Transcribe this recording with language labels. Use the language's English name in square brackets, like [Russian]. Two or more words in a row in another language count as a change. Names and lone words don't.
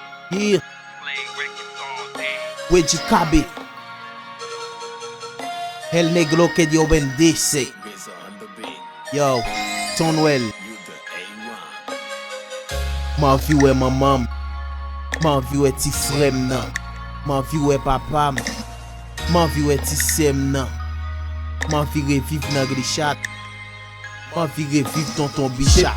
[English] Yeah. Weji Kabe. [Spanish] El Negro que Dios bendice. [English] Yo, Tonwell. [Haitian Creole] Man vi wè manman. Man vi wè ti frè m nan. Man vi wè papa m. Man vi wè ti sè m nan. Man vi reviv nan Richard. Man vi reviv tonton Bichat.